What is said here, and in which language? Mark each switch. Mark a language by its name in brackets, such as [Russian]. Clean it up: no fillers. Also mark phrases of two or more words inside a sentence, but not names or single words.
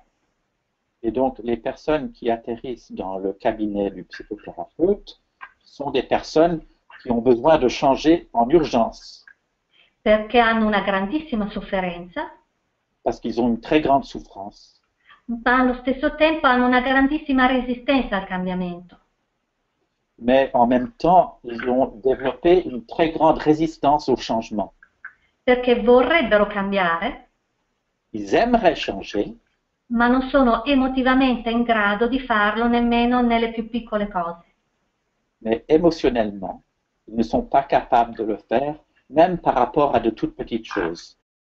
[French] Et donc, les personnes qui atterrissent dans le cabinet du psychothérapeute sont des personnes qui ont besoin de changer en urgence. [Italian] Perché hanno una grandissima sofferenza. [French] Parce qu'ils ont une très grande souffrance. [Italian] Ma allo stesso tempo hanno una grandissima resistenza al cambiamento. [French] Mais en même temps, ils ont développé une très grande résistance au changement. [Italian] Perché vorrebbero cambiare. [French] Ils aimeraient changer. [Italian] Ma non sono emotivamente in grado di farlo nemmeno nelle più piccole cose. [French] Mais émotionnellement, ils ne sont pas capables de le faire, même par rapport à de toutes petites choses.